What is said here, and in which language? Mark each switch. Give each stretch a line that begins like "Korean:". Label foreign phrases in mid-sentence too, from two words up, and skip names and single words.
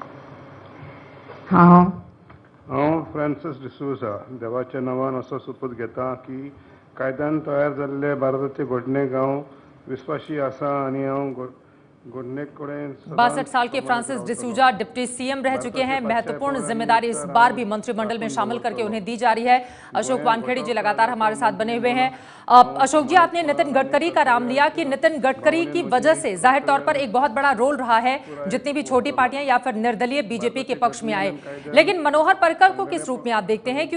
Konkani: हांव फ्रांसिस डिसूजा देवाच्या नांवान असो सोपूत घेता की कायद्यान तयार जाल्ले भारताचे घडणेक हांव Vispashi Asa Aniam Gurnekoren
Hindi: 62 साल के फ्रांसिस डिसूजा डिप्टी सीएम रह चुके हैं। महत्वपूर्ण जिम्मेदारी इस बार भी मंत्रिमंडल में शामिल करके उन्हें दी जा रही है। अशोक वानखेड़े जी लगातार हमारे साथ बने हुए हैं। अशोक जी, आपने नितिन गडकरी का नाम लिया कि नितिन गडकरी की वजह से जाहिर तौर पर एक बहुत बड़ा रोल रहा है जितनी भी छोटी पार्टियां या फिर निर्दलीय बीजेपी के पक्ष में आए, लेकिन मनोहर पर्रिकर को किस रूप में आप देखते हैं?